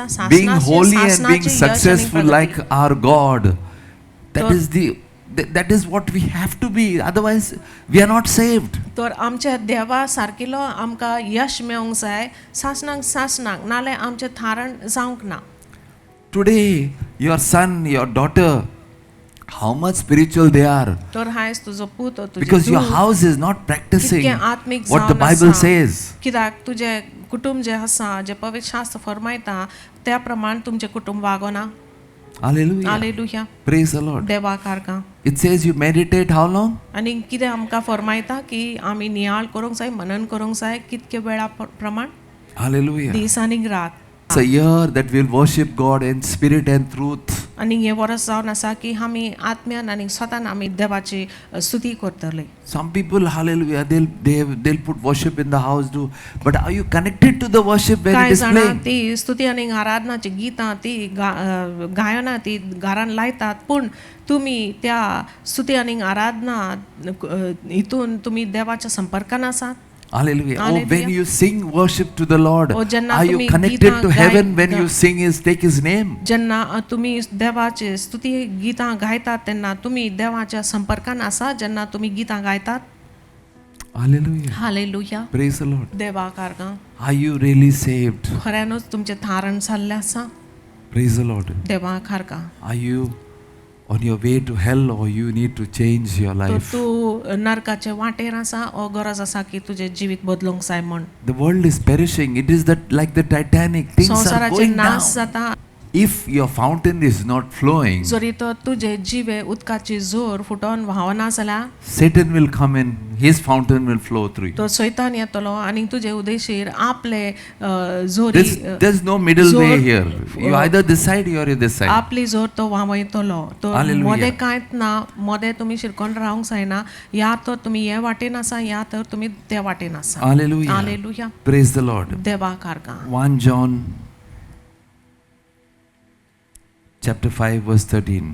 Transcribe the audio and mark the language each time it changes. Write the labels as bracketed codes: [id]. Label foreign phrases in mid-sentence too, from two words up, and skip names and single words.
[en] Being [kok] सासणाचें- [en] holy and [kok] सासणाचें [en] being [kok] यश आनी [en] successful [kok] प्रगती. [en] like our God. That So- is that is what we have to be. Otherwise, we are not saved. [kok] तर आमच्या देवा सारकिलो आमकां यश मेळोंक जाय. सासणाक नाल्यार आमचें थारण जावंक ना. [en] Today, your son, your daughter, how much spiritual they are. [kok] तर हायस तुजो पूत तुजे [en] Because your [kok] धूव [en] house is not practicing [kok] कितकें आत्मीक [en] what the [kok] जावन [en] Bible [kok] आसा. [en] says. [kok] कित्याक तुजे कुटुंब जे आसा जे पवित्र शास्त्र फरमायता त्या प्रमाण तुमचे कुटुंब वागोना. [en] Hallelujah. [kok] हालेलुया. [en] Praise the Lord. [kok] देवा कारका. [en] It says you meditate how long? [kok] आनी कितें आमकां फरमायता की आमी नियाळ करूंक जाय, मनन करूंक जाय कितके वेळा प्रमाण? [en] Hallelujah. [kok] दीस आनी रात. [en] It's a year that we'll worship God in spirit and truth. [kok] आणि हे वर्स जावन आसा की आमी आत्म्यान आनी स्वतान आमी देवाची स्तुती करतले. [en] Some people, hallelujah, they'll put worship in the house too. But are you connected to the worship when [kok] कांय [en] it is [kok] जाणां [en] playing? [kok] ती स्तुती आनी आराधनाची गितां ती गायनां ती घरान लायतात, पूण तुमी त्या स्तुती आनी आराधना हितून तुमी देवाच्या संपर्कान आसात. [en] Hallelujah. Oh, when Hallelujah. you sing worship to the Lord, [kok] Oh, jenna [en] are you [kok] tumi [en] connected [kok] geeta [en] to heaven when [kok] gaita- [en] you sing His, take His name? [kok] जेन्ना तुमी देवाचे स्तुती गितां गायतात तेन्ना तुमी देवाच्या संपर्कान आसा जेन्ना तुमी गितां गायतात. [en] Hallelujah. [kok] हालेलुया. [en] Praise the Lord. [kok] देवा कारगां [en] Are you really saved? [kok] खऱ्यानूच तुमचें थारण जाल्लें आसा. [en] Praise the Lord. [kok] देवा कारगां. [en] Are you on your way to hell or you need to change your [kok] तर [en] life? [kok] तूं नरकाचे वाटेर आसा ओ गरज आसा की तुजें जिवीत बदलूंक जाय म्हण. [en] The world is perishing. It is that like the Titanic. Things are [kok] संवसाराचे [en] going [kok] नाश [en] down. [kok] जाता. [en] If your fountain is not flowing, [kok] जरी तर तुजे जिवे उदकाची जोर फुटोन व्हावना जाल्यार [en] Satan will come in. His fountain will flow through you. [kok] तो सैतान येतलो आनी तुजे उदेशीर आपले जोरी [en] There's no middle way [kok] जोर- [en] here. You either this side or this side. [kok] आपली जोर तो व्हावयतलो. तो [en] Hallelujah. [kok] मदें कांयच ना, मदें तुमी शिरकोन रावंक जायना. या तर तुमी हे वाटेन आसा या तर तुमी त्या वाटेन आसा. [en] Hallelujah. [kok] हालेलुया. [en] Praise the Lord. [kok] देवा कारगां. [en] 1 John chapter 5 verse 13.